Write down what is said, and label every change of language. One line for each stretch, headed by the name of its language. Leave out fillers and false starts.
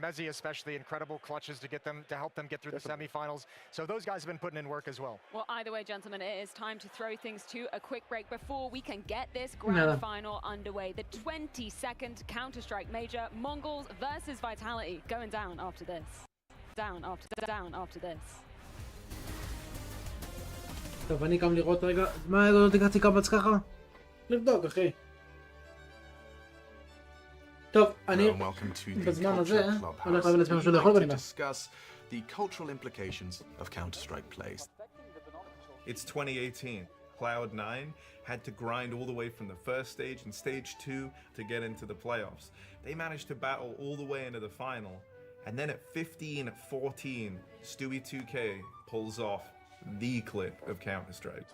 English: Mezzi especially incredible clutches to help them get through the semifinals. So those guys have been putting in work as well. Well, either way, gentlemen, it is time to throw things to a quick break before we can get this grand final underway. The 22nd Counter-Strike Major, Mongols versus Vitality, going down after this. Down after this.
Hebrew: טוב, אני קם לראות רגע, מה לא תקעתי קבץ ככה? לבדוק, אחי. טוב, אני בזמן הזה הולך להביא לעצמי משהו לאכול בנימה.
English: The cultural implications of Counter-Strike plays. It's 2018. Cloud9 had to grind all the way from the first stage and stage 2 to get into the playoffs. They managed to battle all the way into the final, and then at 15-14, Stewie 2K pulls off the clip of Counter-Strike.